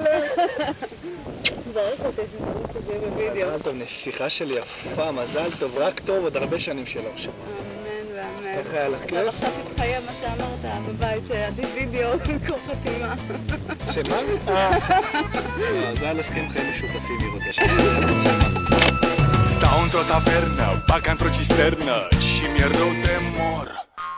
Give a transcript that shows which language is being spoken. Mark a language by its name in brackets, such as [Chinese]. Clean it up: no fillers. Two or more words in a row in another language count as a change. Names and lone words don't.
[Hebrew] זרק אותי שזה יהיה בווידאו. מזל טוב, נסיכה שלי יפה, מזל טוב, רק טוב, עוד הרבה שנים שלא שם. אמן ואמן. איך היה לך כיף? אבל עכשיו תתחייב מה שאמרת בבית, שעדיף וידאו במקום חתימה. שמה? זה על הסכם חיים משותפים, היא רוצה שאני... [Romanian] Stau într-o tavernă, bag într-o cisternă și mi-e rău de mor.